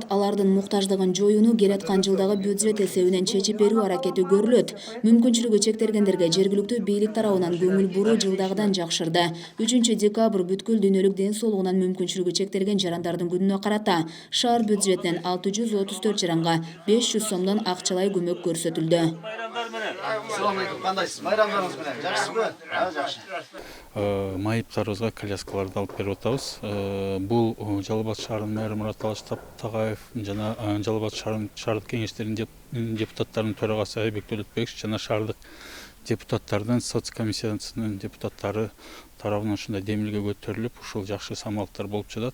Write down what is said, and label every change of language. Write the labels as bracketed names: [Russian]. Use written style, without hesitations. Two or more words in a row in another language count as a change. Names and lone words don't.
[Kyrgyz] Алардын муктаждыгын жоюуну келаткан жылдагы бюджет эсебинен чечип берүү аракети көрүлөт. Мүмкүнчүлүгү чектелгендерге жергиликтүү бийлик тарабынан көңүл буруу жылдагыдан жакшырды. 3 декабрь бүткүл дүйнөлүк ден соолугунан мүмкүнчүлүгү чектелген жарандардын күнүнө карата шаар бюджетинен 634 жаранга 500 сомдон акчалай көмөк көрсөтүлдү. [Uzbek] Assalomu alaykum. Qandaysiz? Bayramlarınız bilen. Yaxshisiz? Ha, yaxshi. [Kyrgyz] Майыптарыбызга коляскаларды алып берип атабыз. Бул Жалал Абад шаарынын мэрі Мурат Алтагаев жана Жалал Абад шаардык кеңештеринин депутаттарынын төрагасы Айбек Төлөтбекович жана шаардык депутаттардын соцкомиссиясынын депутаттары тарабынан ушундай демилге көтөрүлүп, ушул жакшы самалыктар болуп жатат.